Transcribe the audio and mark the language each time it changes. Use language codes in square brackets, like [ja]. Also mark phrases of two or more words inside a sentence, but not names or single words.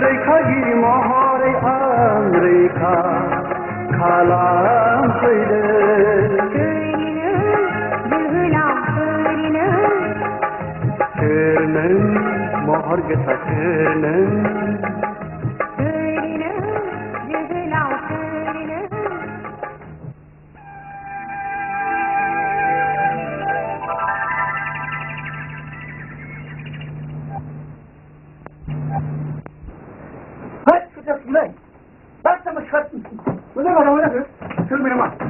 [brx] रेखागिरि महरै आं रेखा खालामफैदों सोरनो जोहोलाव सोरनो सोर नों महर गोसा सोर नों सोरनो जोहोलाव सोरनो [ms] Hei, sudah mulai. Tak sama sekali. Mana mana? Film mana?